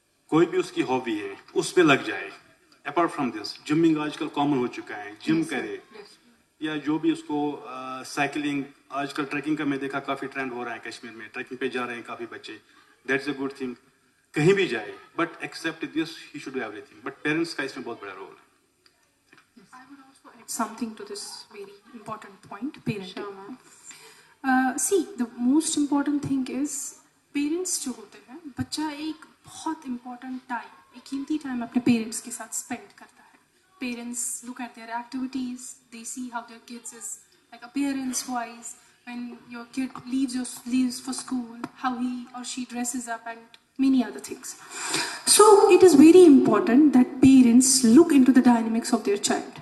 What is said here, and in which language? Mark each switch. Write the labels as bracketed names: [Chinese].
[Hindi] कोई भी उसकी हॉबी है उसमें लग जाए. [English] apart from this [Hindi] जिमिंग आजकल कॉमन हो चुका है, जिम करे या जो भी उसको साइकिलिंग, आजकल ट्रैकिंग का मैं देखा काफी ट्रेंड हो रहा है कश्मीर में, ट्रैकिंग पे जा रहे हैं काफी बच्चे. [English] That's a good thing. [Hindi] कहीं भी जाए but [English] Except this he should do everything. [Hindi] But parents का इसमें बहुत बड़ा रोल है. [English] I would also add something to this very important point, parenting. Sure, ma'am. See, the most important thing is parents [Hindi] जो होते हैं, बच्चा एक बहुत [English] important time, [Hindi] एक कीमती time अपने parents के साथ spend करता है. [English] Parents look at their activities, they see how their kids is like appearance wise, when your kid leaves for school, how he or she dresses up and many other things. So it is very important that parents look into the dynamics of their child.